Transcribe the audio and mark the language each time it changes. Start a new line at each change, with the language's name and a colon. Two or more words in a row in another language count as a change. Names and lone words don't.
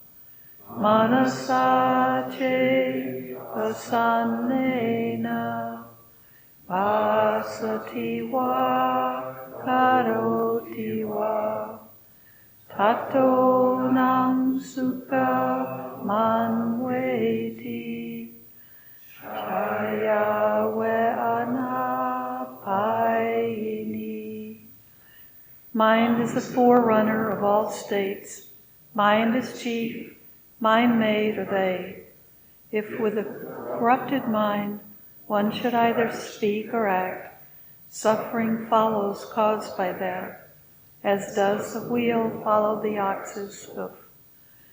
Pali: manasache asannena, vasati va karoti va, tato nam sukha manveti, chaya anapayini.
English: Mind is the forerunner of all states. Mind is chief. Mind made are they. If with a corrupted mind one should either speak or act, suffering follows caused by that, as does the wheel follow the ox's hoof.